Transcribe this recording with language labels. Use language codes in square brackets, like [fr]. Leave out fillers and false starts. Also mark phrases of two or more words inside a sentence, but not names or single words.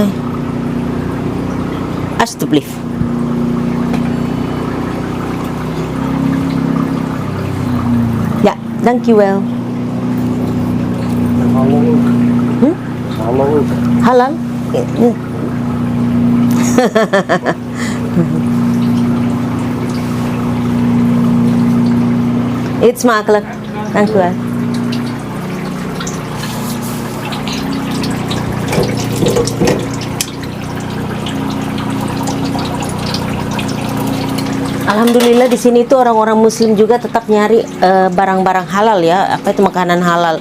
[nl] Alsjeblieft. Ja, dankjewel. En halal ook. Halal ook. Halal? Eet smakelijk. Dankjewel. [id] Alhamdulillah di sini tuh orang-orang Muslim juga tetap nyari barang-barang halal ya, apa itu makanan halal.